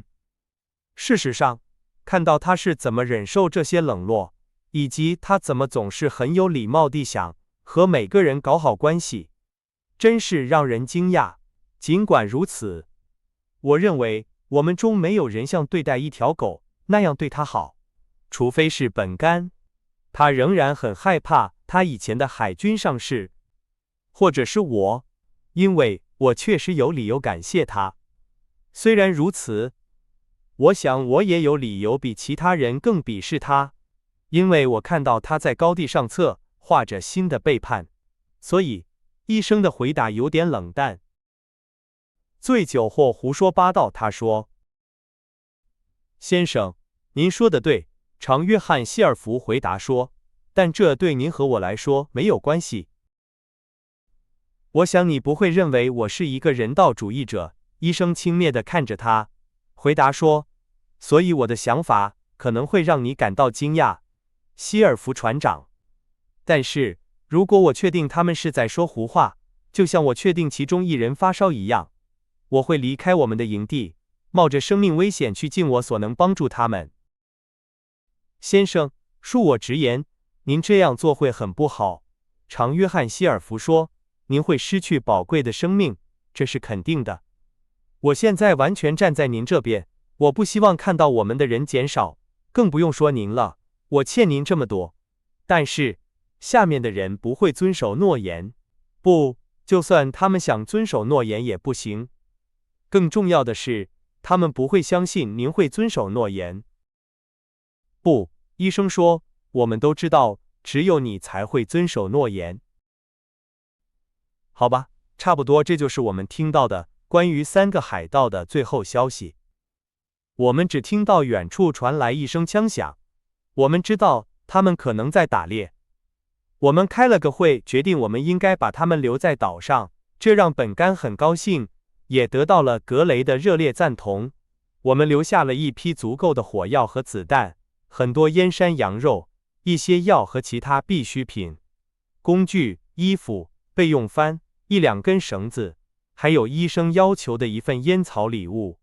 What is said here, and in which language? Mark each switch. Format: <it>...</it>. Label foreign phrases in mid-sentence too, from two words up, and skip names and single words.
<zh>事實上，看到他是怎麼忍受這些冷落，以及他怎麼總是很有禮貌地想和每個人搞好關係，真是讓人驚訝。儘管如此，我認為我們中沒有人像對待一條狗那樣對他好，除非是本干。他仍然很害怕他以前的海軍上士，或者是我，因為我確實有理由感謝他。雖然如此，我想我也有理由比其他人更鄙視他，因為我看到他在高地上策劃着新的背叛。所以，醫生的回答有點冷淡。醉酒或胡說八道，他說：“先生，您說的對。” 常約翰·希爾弗回答說，但這對您和我來說沒有關係。我想你不會認為我是一個人道主義者。醫生輕蔑地看着他，回答說，所以我的想法可能會讓你感到驚訝，希爾弗船長。但是，如果我確定他們是在說胡話，就像我確定其中一人發燒一樣，我會離開我們的營地，冒着生命危險去盡我所能幫助他們。先生，恕我直言，您這樣做會很不好。常約翰·希尔弗說，您會失去寶貴的生命，這是肯定的。我現在完全站在您這邊，我不希望看到我們的人減少，更不用說您了，我欠您這麼多。但是，下面的人不會遵守諾言，不，就算他們想遵守諾言也不行。更重要的是，他們不會相信您會遵守諾言。不，醫生說，我們都知道，只有你才會遵守諾言。好吧，差不多這就是我們聽到的關於3個海盜的最後消息。我們只聽到遠處傳來一聲槍響，我們知道他們可能在打獵。我們開了個會，決定我們應該把他們留在島上，這讓本干很高興，也得到了格雷的熱烈贊同。我們留下了一批足夠的火藥和子彈，很多醃山羊肉，一些藥和其他必需品，工具、衣服、備用幡、1-2根繩子，還有醫生要求的一份煙草禮物。</zh>